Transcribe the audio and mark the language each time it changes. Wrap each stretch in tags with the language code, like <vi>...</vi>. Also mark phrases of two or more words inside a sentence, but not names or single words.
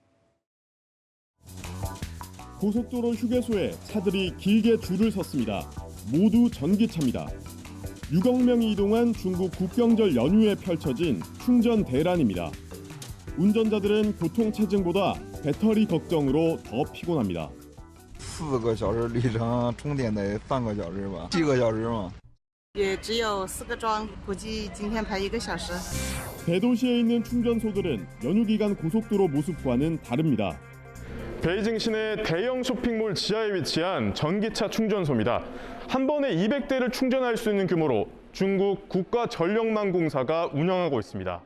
<ko>고속도로 휴게소에 차들이 길게 줄을 섰습니다. 모두 전기차입니다. 6억 명이 이동한 중국 국경절 연휴에 펼쳐진 충전 대란입니다. 운전자들은 교통체증보다 배터리 걱정으로 더 피곤합니다.</ko> <zh>4 个小时里程，充电得3个小时吧，7个小时嘛。也只有4个桩，估计今天排1个小时。</zh> <ko>대도시에 있는 충전소들은 연휴 기간 고속도로 모습과는 다릅니다. 베이징 시내 대형 쇼핑몰 지하에 위치한 전기차 충전소입니다. 한 번에 200대를 충전할 수 있는 규모로 중국 국가전력망공사가 운영하고 있습니다.</ko>